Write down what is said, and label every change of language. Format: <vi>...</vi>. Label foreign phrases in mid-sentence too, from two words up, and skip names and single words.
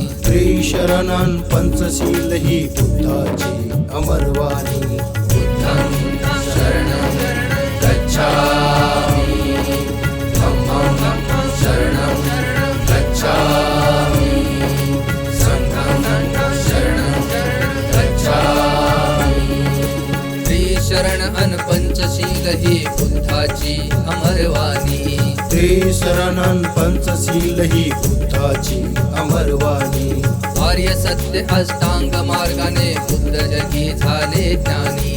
<mr>त्रिशरणन पंचशील ही बुद्धाची अमरवाणी.</mr> <pi>बुद्धं शरणं गच्छामि, धम्मं शरणं गच्छामि, संघं शरणं गच्छामि.</pi> <mr>त्रिशरण अन पंचशील ही बुद्धाची अमरवाणी, त्रिशरणन पंचशील ही बुद्धाची अमरवाणी. आर्य सत्य अष्टांग मार्गाने बुद्ध जगी झाले ज्ञानी,</mr>